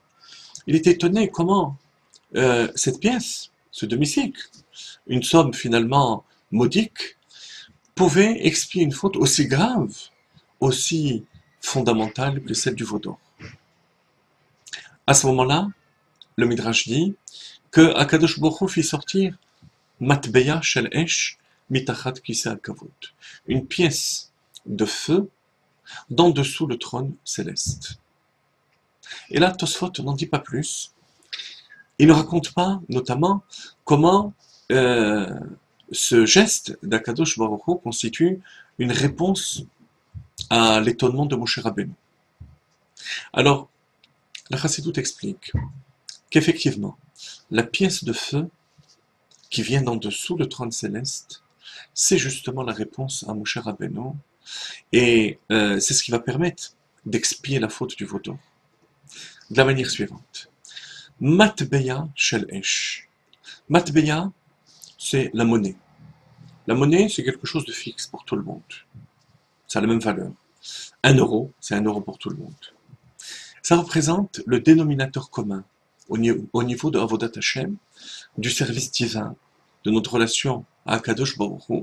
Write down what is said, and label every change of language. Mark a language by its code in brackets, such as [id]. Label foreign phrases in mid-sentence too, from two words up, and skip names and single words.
[fr] Il était étonné comment cette pièce, ce demi-cycle, une somme finalement modique, pouvait expier une faute aussi grave, aussi fondamentale que celle du veau d'or. À ce moment-là, le Midrash dit que Akadosh Baruch Hu fit sortir [he] מטבע של אש מתחת כסא הכבוד, [fr] une pièce de feu d'en dessous le trône céleste. Et là, Tosfot n'en dit pas plus. Il ne raconte pas, notamment, comment ce geste d'Akadosh Baruch Hu constitue une réponse à l'étonnement de Moshe Rabbeinu. Alors, la Chassidoute explique qu'effectivement, la pièce de feu qui vient d'en dessous le trône céleste c'est justement la réponse à Moshe Rabbeinu, et c'est ce qui va permettre d'expier la faute du veau d'or. De la manière suivante. [he] מטבע של אש. [fr] Matbeya, c'est la monnaie. La monnaie, c'est quelque chose de fixe pour tout le monde. Ça a la même valeur. 1 euro, c'est 1 euro pour tout le monde. Ça représente le dénominateur commun au niveau de [he] עבודת השם, [fr] du service divin, de notre relation à Akadosh Baruch Hu.